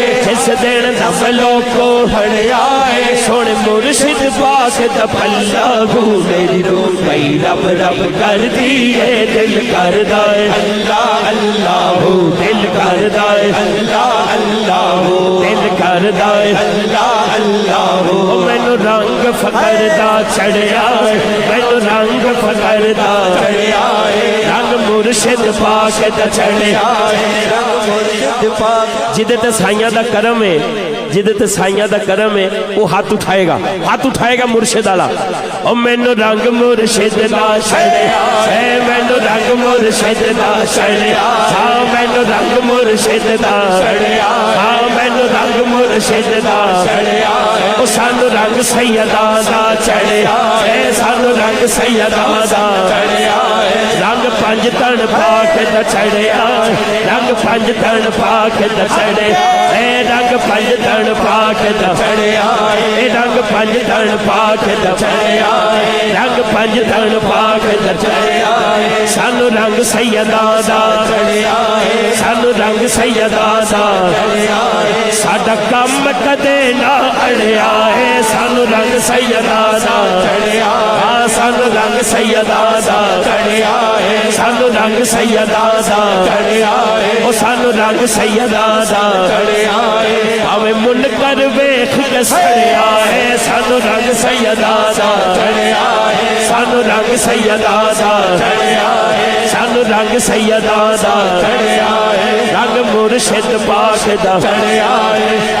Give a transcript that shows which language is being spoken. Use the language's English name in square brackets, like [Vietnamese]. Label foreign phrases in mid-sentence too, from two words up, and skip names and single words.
[Punjabi] جس دن دم لوکو پھڑیا ہے، سونے مرشد پاک دا پلہ، میری روح پئی رب رب کر دیے، دل کردا ہے اللہ اللہ، دل کردا ہے اللہ اللہ، دل کردا ہے اللہ اللہ، مینوں رنگ فقر دا چڑھیا ہے، مینوں رنگ فقر دا چڑھیا ہے، رنگ مرشد پاک دا چڑھیا ہے، رنگ مرشد پاک، جدے تے سائیاں دا کرم ہے، جدے تے سائیاں دا کرم ہے، [Urdu] وہ ہاتھ اٹھائے گا [Punjabi] مرشد والا، او مینوں رنگ مرشد دا چڑھیا ہے، مینوں رنگ مرشد دا چڑھیا، ہاں مینوں رنگ مرشد دا چڑھیا، ہاں مینوں رنگ مرشد دا چڑھیا، او سانو رنگ سیداں دا چڑھیا ہے، سانو رنگ سیداں دا چڑھیا ہے، رنگ پنج تن پاک دا چڑھیا، رنگ پنج تن پاک دا چڑھیا، رنگ پنج تن پاک دا چڑھیا، رنگ پنج تن پاک دا چڑھیا، رنگ پنج تن پاک دا چڑھیا، سانوں رنگ سیداں دا چڑھیا ہے، سانوں رنگ سیداں دا چڑھیا ہے، ساڈا کم کدے نہ اڑیا ہے, سانوں رنگ سیداں دا چڑھیا ہے، سانوں رنگ سیداں دا چڑھیا ہے، سانوں رنگ سیداں دا چڑھیا ہے، او سانوں رنگ سیداں دا چڑھیا ہے، بھاویں منکر ویکھ کے سڑیا ہے، سانوں رنگ سیداں دا چڑھیا ہے، سانوں رنگ سیداں دا چڑھیا ہے، سانوں رنگ سیداں دا چڑھیا ہے، رنگ مرشد پاک دا چڑھیا ہے.